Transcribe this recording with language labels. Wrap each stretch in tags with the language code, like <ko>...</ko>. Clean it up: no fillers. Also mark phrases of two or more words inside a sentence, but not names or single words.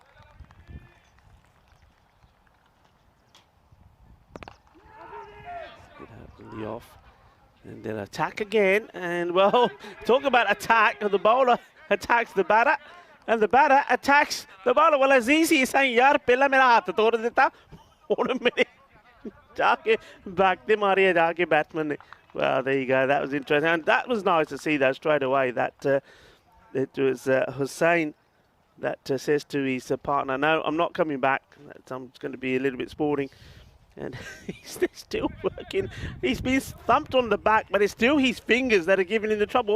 <en>Get out in the off. And then attack again. And, well, talk about attack. The bowler attacks the batter. And the batter attacks the bowler. Well, Azizi is saying,</en> <hi>यार, पहला मेरा हाथ तोड़ देता.</hi> <en>Hold a minute.</en> <hi>जाके भागते मारिए जाके batsman ने.</hi> <en>Well, there you go. That was interesting. And that was nice to see that straight away. That it was Hussain that says to his partner, no, I'm not coming back. I'm just going to be a little bit sporting. And he's still working. He's been thumped on the back, but it's still his fingers that are giving him the trouble.</en>